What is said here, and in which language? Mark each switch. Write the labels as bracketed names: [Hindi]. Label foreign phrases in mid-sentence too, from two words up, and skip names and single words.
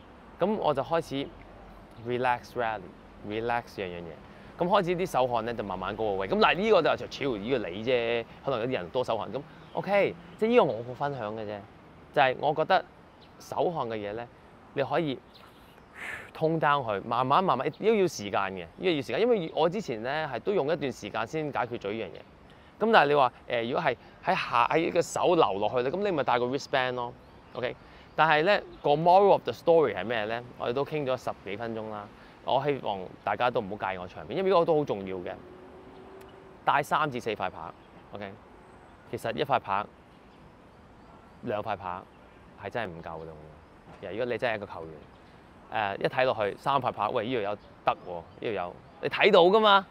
[Cantonese] 咁我就開始 [English] relax rally， [Cantonese] relax 樣嘢，咁開始啲手汗咧就慢慢高個位。咁嗱呢個就超呢個你啫，可能有啲人多手汗，咁 OK， 即係呢個我個分享嘅啫，就係我覺得手汗嘅嘢咧，你可以通 down 佢，慢慢都要時間嘅，呢個要時間，因為我之前咧係都用一段時間先解決咗呢樣嘢。咁但係你話如果係喺個手流落去咧，咁你咪戴個 wristband 咯 ，OK。但係咧個 [English] moral of the story [Cantonese] 係咩咧？我哋都傾咗10幾分鐘啦。我希望大家都唔好介意我長面，因為呢個都好重要嘅。帶3至4塊拍 ，OK。其實一塊拍、2塊拍係真係唔夠嘅。如果你真係一個球員，一睇落去3塊拍，喂呢度有得喎，呢度有你睇到㗎嘛？